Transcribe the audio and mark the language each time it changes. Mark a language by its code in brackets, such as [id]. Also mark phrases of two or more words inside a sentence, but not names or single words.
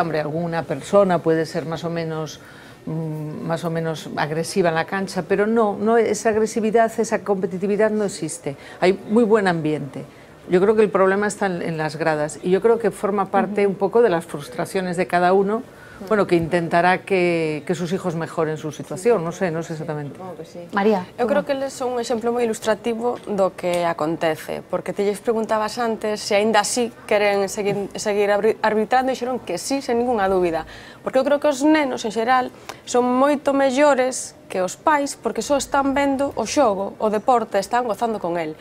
[es] Hombre, alguna persona puede ser más o menos agresiva en la cancha, pero no, esa agresividad, esa competitividad no existe. Hay muy buen ambiente. Yo creo que el problema está en las gradas y yo creo que forma parte [gl] un pouco [es] de las frustraciones de cada uno, bueno, que intentará que sus hijos mejoren su situación, [gl] non sei exactamente. [es] María. [gl] Eu creo que eles son un exemplo moi ilustrativo do que acontece, porque te lles preguntabas antes se aínda así queren seguir arbitrando e dixeron que sí, sen ninguna dúbida, porque eu creo que os nenos en xeral son moito mellores que os pais porque só están vendo o xogo, o deporte, están gozando con el.